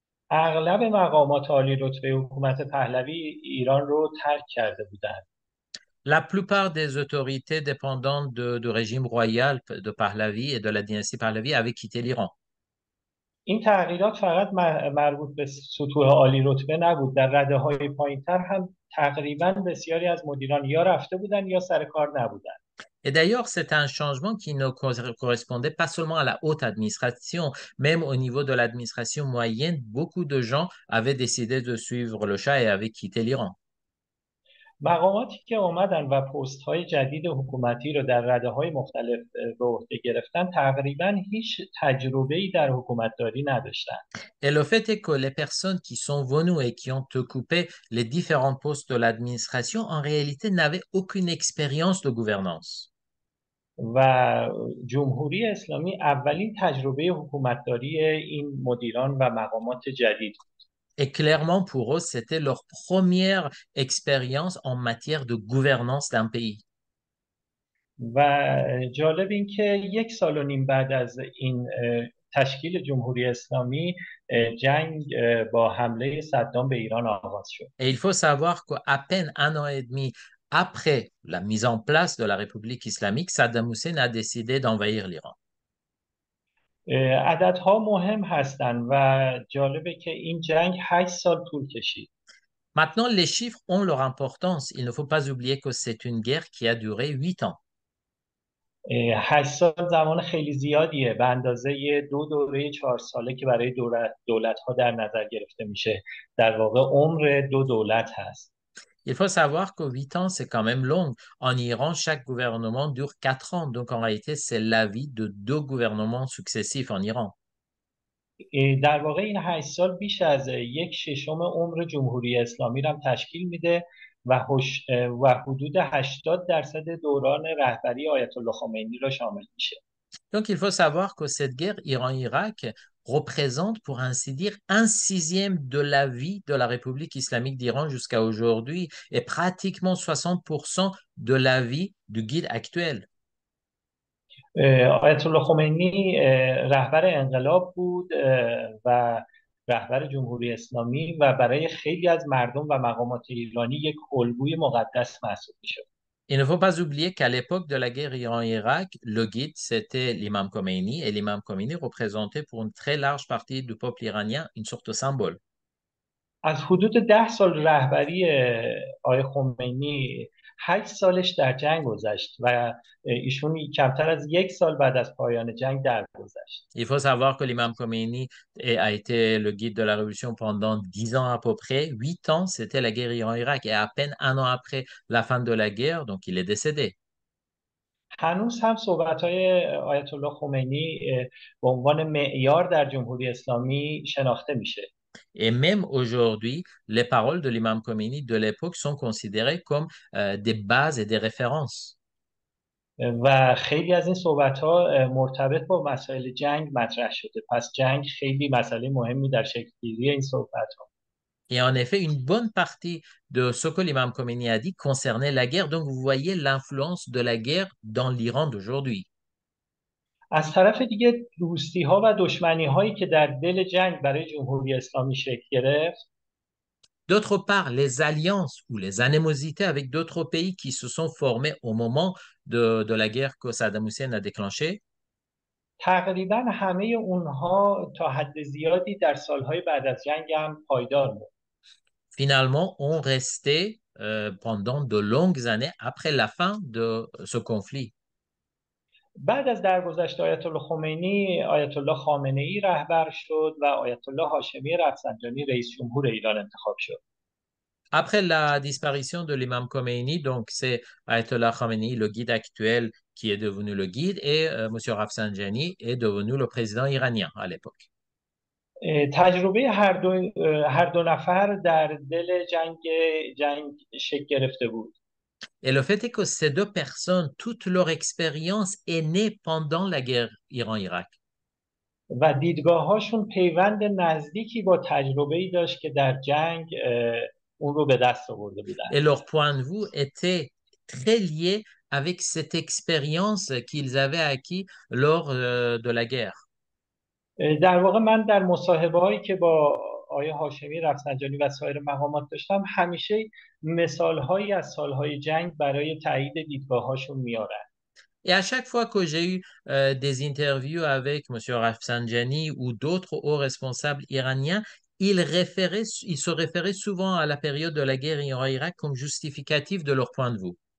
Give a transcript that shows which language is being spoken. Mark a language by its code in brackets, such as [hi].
[fa] اغلب مقامات عالی رتبه حکومت پهلوی ایران رو ترک کرده بودند. [fr] la plupart des autorités dépendantes du régime royal de Pahlavi et de la dynastie Pahlavi avaient quitté l'Iran. [fa] این تغییرات فقط مربوط به سطوح عالی رتبه نبود. در رده‌های پایینتر هم تقریبا بسیاری از مدیران یا رفته بودند یا سر کار نبودند. [fr] Et d'ailleurs, c'est un changement qui ne correspondait pas seulement à la haute administration, même au niveau de l'administration moyenne, beaucoup de gens avaient décidé de suivre le Shah et avaient quitté l'Iran. [fa] مقاماتی که آمدن و پست‌های جدید حکومتی رو در رده‌های مختلف به عهده گرفتن تقریبا هیچ تجربه‌ای در حکومتداری نداشتند. [fr] Et le fait est que les personnes qui sont venues et qui ont occupé les différents postes de l'administration, en réalité, n'avaient aucune expérience de gouvernance. [fa] و جمهوری اسلامی اولین تجربه حکومتداری این مدیران و مقامات جدید. [fr] Et clairement, pour eux, c'était leur première expérience en matière de gouvernance d'un pays. [fa] و جالب این که 1 سال و نیم بعد از این تشکیل جمهوری اسلامی جنگ با حمله صدام به ایران آغاز شد. [fr] Et il faut savoir qu'à peine un an et demi après la mise en place de la République islamique, Saddam Hussein a décidé d'envahir l'Iran. [fa] عددها مهم هستند و جالبه که این جنگ 8 سال طول کشید. [fr] Maintenant, les chiffres ont leur importance. Il ne faut pas oublier que c'est une guerre qui a duré 8 ans. [fa] 8 سال زمان خیلی زیادیه به اندازه 2 دوره 4 ساله که برای دولت ها در نظر گرفته میشه. در واقع عمر 2 دولت هست. [fr] Il faut savoir que 8 ans, c'est quand même long. En Iran, chaque gouvernement dure 4 ans. Donc, en réalité, c'est la vie de 2 gouvernements successifs en Iran. [fa] در واقع این 8 سال بیش از 1/6 عمر جمهوری اسلامی رو هم تشکیل میده و حدود 80% دوران رهبری آیت الله خمینی را شامل میشه. [fr] Donc, il faut savoir que cette guerre Iran-Irak représente, pour ainsi dire, un sixième de la vie de la République islamique d'Iran jusqu'à aujourd'hui et pratiquement 60% de la vie du guide actuel. [fa] آیت الله خمینی رهبر انقلاب بود و رهبر جمهوری اسلامی و برای خیلی از مردم و مقامات ایرانی یک الگوی مقدس محسوب میشد. [fr] Il ne faut pas oublier qu'à l'époque de la guerre Iran-Irak, le guide, c'était l'imam Khomeini, et l'imam Khomeini représentait pour une très large partie du peuple iranien une sorte de symbole. [fa] از حدود 10 سال رهبری آقای خمینی 8 سالش در جنگ گذشت و ایشون کمتر از 1 سال بعد از پایان جنگ درگذشت. [fr] Il faut savoir que l'imam Khomeini a été le guide de la révolution pendant 10 ans à peu près. 8 ans, c'était la guerre Iran-Irak. Et à peine un an après la fin de la guerre, donc il est décédé. [fa] هنوز هم صحبت‌های آیت الله خمینی به عنوان معیار در جمهوری اسلامی شناخته میشه. [fr] Et même aujourd'hui, les paroles de l'imam Khomeini de l'époque sont considérées comme des bases et des références. [fa] و خیلی از این صحبت‌ها مرتبط با مسائل جنگ مطرح شده. پس جنگ خیلی مسئله مهمی در شکل‌گیری این صحبت‌ها. [fr] Et en effet, une bonne partie de ce que l'imam Khomeini a dit concernait la guerre. Donc, vous voyez l'influence de la guerre dans l'Iran d'aujourd'hui. [fa] از طرف دیگه دوستی‌ها و دشمنی‌هایی که در دل جنگ برای جمهوری اسلامی شکل گرفت، [fr] D'autre part, les alliances ou les animosités avec d'autres pays qui se sont formés au moment de la guerre que Saddam Hussein a déclenchée, [fa] تقریبا همه اونها تا حد زیادی در سالهای بعد از جنگ هم پایدار بود. [fr] finalement, ont resté pendant de longues années après la fin de ce conflit. [fa] بعد از درگذشت آیت الله خمینی، آیت الله خامنه ای رهبر شد و آیت الله هاشمی رفسنجانی رئیس جمهور ایران انتخاب شد. [fr] Après la disparition de l'imam Khomeini, donc c'est Ayatollah Khamenei, le guide actuel, qui est devenu le guide, et M. Rafsanjani est devenu le président iranien à l'époque. [fa] تجربه هر دو نفر در دل جنگ شکل گرفته بود. [fr] Et le fait est que ces deux personnes, toute leur expérience est née pendant la guerre Iran-Irak. [fa] و دیدگاه‌هاشون پیوند نزدیکی با تجربه‌ای داشت که در جنگ اون رو به دست آورده بودن. [fr] Et leur point de vue était très lié avec cette expérience qu'ils avaient acquis lors de la guerre. [fa] در واقع من در مصاحبه‌هایی که با آقای هاشمی رفسنجانی و سایر مقامات داشتم همیشه مثال‌هایی از سال‌های جنگ برای تایید دیدگاه‌هاشون میارن. [fr] Et à chaque fois que j'ai eu des interviews avec M. Rafsanjani ou d'autres hauts responsables iraniens, ils se référaient souvent à la période de la guerre Iran-Irak comme justificatif de leur point de vue.